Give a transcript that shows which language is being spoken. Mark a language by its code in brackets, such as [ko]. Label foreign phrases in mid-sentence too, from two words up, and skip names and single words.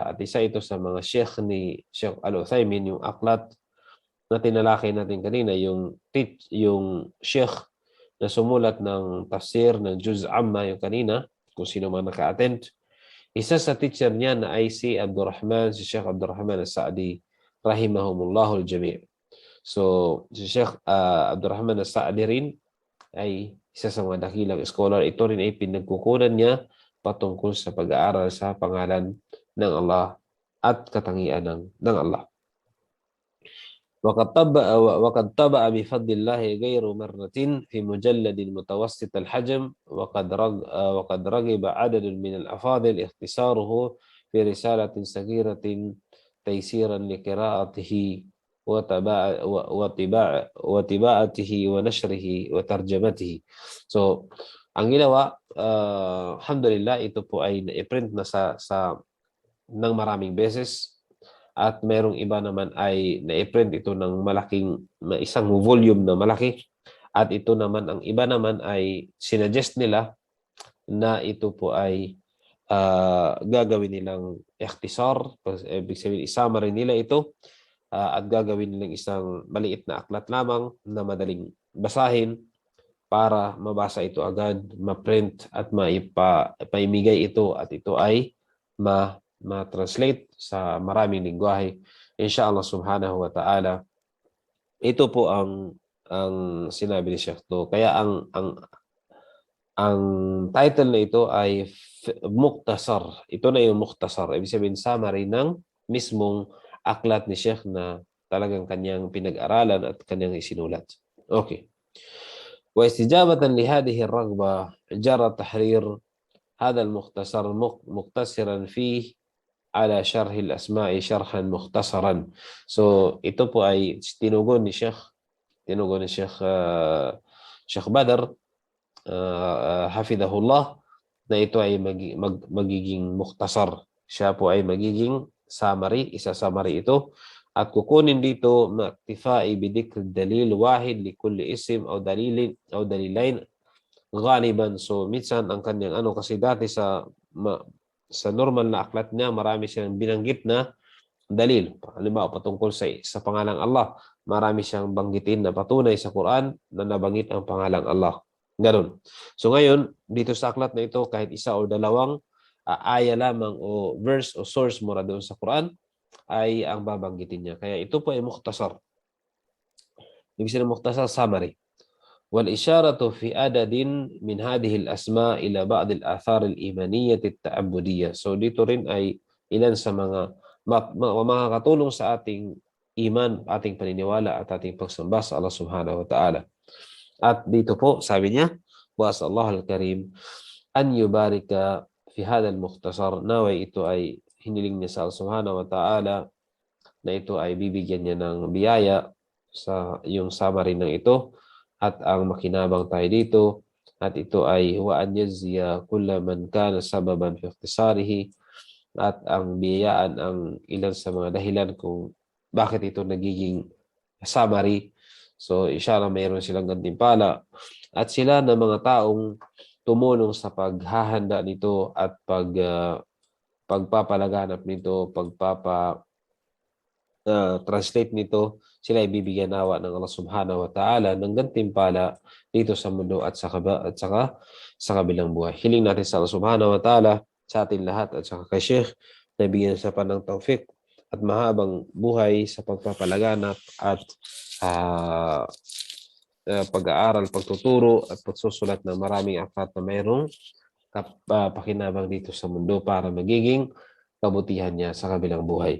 [tl] At isa ito sa mga sheikh ni Sheikh Al-Uthaymin, yung aklat na tinalakay natin kanina, yung sheikh na sumulat ng tafsir ng Juz Amma yung kanina, kung sino man naka-attend. Isa sa teacher niya na ay si Sheikh Abdurrahman As-Sa'di, [ar] رحمهم الله الجميع'. [tl] So, si Sheikh Abdurrahman As-Sa'di rin ay isa sa mga dakilang scholar. Ito rin ay pinagkukunan niya patungkol sa pag-aaral sa pangalan ng [ar] Allah at katangian [tl] ng Allah. [ar] وقد طبع بفضل الله غير مرة في مجلد متوسط الحجم وقد رغب عدد من الأفاضل اختصاره في رسالة صغيرة تيسيرا لقراءته وطباعته ونشره وترجمته. [tl] So, ang ginawa, alhamdulillah, ito po ay na-print na ng maraming beses. At merong iba naman ay na-print ito ng isang volume na malaki. At ito naman, ang iba naman ay sinuggest nila na ito po ay gagawin nilang ikhtisar. Ibig sabihin, summary nila ito at gagawin nilang isang maliit na aklat lamang na madaling basahin para mabasa ito agad, ma-print at maimigay ito at ito ay ma-translate sa maraming lingwahe, [ar] إن شاء الله سبحانه وتعالى. [tl] Ito po ang sinabi ni Sheikh to. Kaya ang title na ito ay Mukhtasar. Ito na yung Mukhtasar. Ibig sabihin, summary ng mismong aklat ni Sheikh na talagang kanyang pinag-aralan at kanyang isinulat. Okay. [ar] واستجابة لهذه الرغبة جرى تحرير هذا المختصر مختصرا فيه على شرح الأسماء شرحا مختصرا. [tl] So ito po ay tinugon ni Sheikh Sheikh Badr hafidhahullah na ito ay magiging mukhtasar. Siya po ay magiging summary, isa-summary ito. At kukunin dito [ar] مكتفيا بذكر دليل واحد لكل اسم [tl] o [ar] دليلين غالبا. [tl] So minsan ang kanyang kasi dati sa normal na aklat niya marami siyang binanggit na dalil. Halimbawa patungkol sa pangalang Allah, marami siyang banggitin na patunay sa Quran na nabanggit ang pangalang Allah. Ganun. So ngayon dito sa aklat na ito, kahit isa o dalawang aya lamang o verse o source mula doon sa Quran ay ang babanggitin niya. Kaya ito po ay mukhtasar. Ibig sabihin mukhtasar, summary. [ar] والإشارة في عدد من هذه الأسماء إلى بعض الآثار الإيمانية التعبدية. [tl] So dito rin ay ilan sa mga makakatulong sa ating iman, ating paniniwala at ating pagsamba sa Allah [ar] سبحانه وتعالى. [tl] At dito po, sabi niya, [ar] وَأَسْأَلَّهُ الْكَرِيمُ أَنْ يُبَارِكَ فِي هَذَا الْمُخْتَصَرِ. [tl] Naway ito ay hiniling niya sa Allah [ar] سبحانه وتعالى [tl] na ito ay bibigyan niya ng biyaya sa yung summary ng ito at ang makinabang tayo dito at ito ay [ar] وأن يجزي كل من كان سببا في اختصاره [tl] at ang biyayaan ang ilan sa mga dahilan kung bakit ito nagiging summary. So inshallah mayroon silang gantimpala at sila na mga taong tumulong sa paghahanda nito at pagpapalaganap nito, translate nito, sila ay bibigyan nawa ng Allah [ar] سبحانه وتعالى [tl] ng gantimpala dito sa mundo at saka sa kabilang buhay. Hiling natin sa Allah [ar] سبحانه وتعالى [tl] sa atin lahat at saka kay Sheikh na bigyan sa panang taufik at mahabang buhay sa pagpapalaganap at pag-aaral, pagtuturo at pagsusulat ng maraming aklat na mayroong pakinabang dito sa mundo para magiging kabutihan niya sa kabilang buhay.